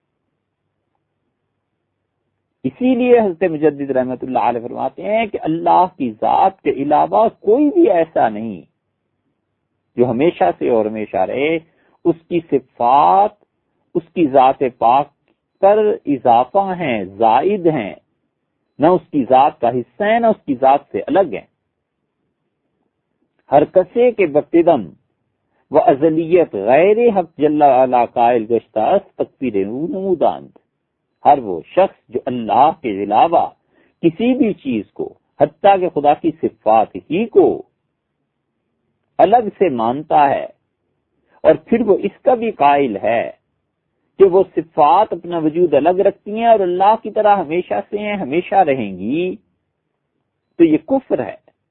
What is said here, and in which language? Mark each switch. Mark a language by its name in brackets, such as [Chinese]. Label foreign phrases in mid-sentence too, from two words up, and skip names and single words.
[Urdu] اسی لیے حضرت مجدد [Arabic] رحمت اللہ علیہ [Urdu] فرماتے ہیں کہ اللہ کی ذات کے علاوہ کوئی بھی ایسا نہیں جو ہمیشہ سے اور ہمیشہ رہے. اس کی صفات اس کی ذات پاک پر اضافہ ہیں، زائد ہیں، نہ اس کی ذات کا حصہ ہے نہ اس کی ذات سے الگ ہیں. [Persian] ہر کسے کے بقدم و ازلیت غیر حق [Arabic] جل علا [Persian] قائل گشتہ است تکبیر نموداند. [Urdu] ہر وہ شخص جو اللہ کے علاوہ کسی بھی چیز کو حتیٰ کہ خدا کی صفات ہی کو الگ سے مانتا ہے اور پھر وہ اس کا بھی قائل ہے کہ وہ صفات اپنا وجود الگ رکھتی ہیں اور اللہ کی طرح ہمیشہ سے ہیں، ہمیشہ رہیں گی، تو یہ کفر ہے.